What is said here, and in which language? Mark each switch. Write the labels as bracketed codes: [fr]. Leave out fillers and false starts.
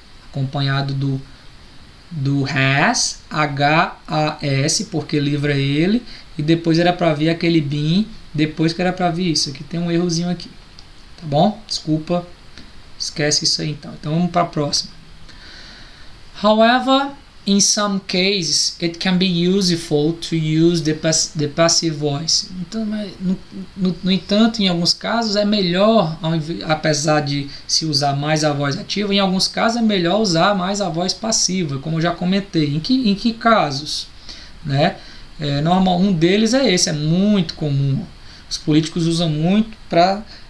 [pt] Acompanhado do has, H-A-S, porque livra ele, e depois era para vir aquele been, depois que era para vir isso. Aqui tem um errozinho aqui, tá bom? Desculpa, esquece isso aí então. Então vamos para a próxima. [en] However, in some cases, it can be useful to use the passive voice. [pt] Então, no entanto, em alguns casos é melhor, apesar de se usar mais a voz ativa, em alguns casos é melhor usar mais a voz passiva, como eu já comentei. Em que casos? Né? Normal, um deles é esse, é muito comum. Os políticos usam muito para